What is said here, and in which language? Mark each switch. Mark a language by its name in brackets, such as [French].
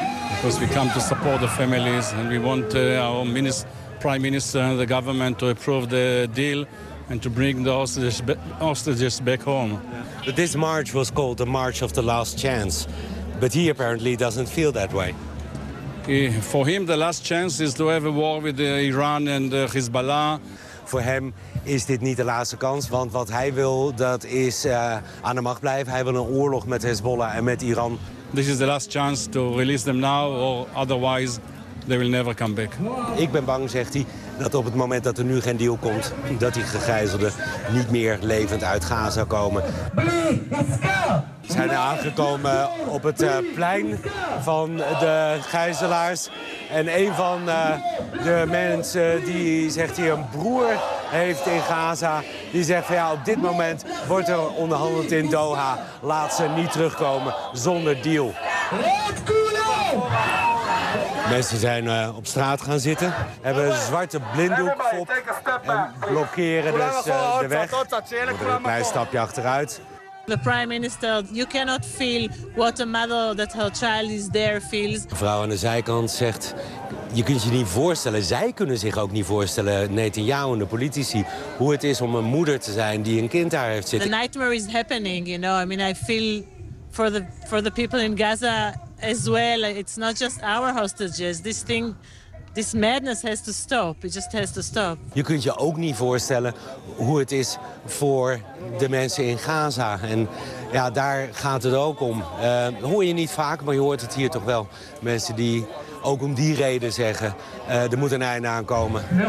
[English] Because we come to support the families and we want our prime minister and the government to approve the deal and to bring the hostages back home. But this march was called the March of the Last Chance, but he apparently doesn't feel that way. For him, the last chance is to have a war with Iran and Hezbollah. [Dutch] Voor hem is dit niet de laatste kans, want wat hij wil, dat is aan de macht blijven. Hij wil een oorlog met Hezbollah en met Iran. [English] This is the last chance to release them now, or otherwise they will never come back. [Dutch] Ik ben bang, zegt hij, dat op het moment dat er nu geen deal komt, dat die gegijzelden niet meer levend uit Gaza komen. Ze zijn aangekomen op het plein van de gijzelaars. En een van de mensen die zegt hij een broer heeft in Gaza, die zegt van ja, op dit moment wordt er onderhandeld in Doha. Laat ze niet terugkomen zonder deal. Mensen zijn op straat gaan zitten, hebben een zwarte blinddoek op en blokkeren dus de weg. Een klein stapje achteruit. [English] The prime minister, you cannot feel what a mother that her child is there feels. [Dutch] De vrouw aan de zijkant zegt, je kunt je niet voorstellen, zij kunnen zich ook niet voorstellen, Netanyahu en de politici, hoe het is om een moeder te zijn die een kind daar heeft zitten. [English] The nightmare is happening, you know. I mean, I feel for the people in Gaza as well. It's not just our hostages. This thing, this madness has to stop. It just has to stop. [Dutch] Je kunt je ook niet voorstellen hoe het is voor de mensen in Gaza. En ja, daar gaat het ook om. Hoor je niet vaak, maar je hoort het hier toch wel. Mensen die ook om die reden zeggen, er moet een einde aankomen.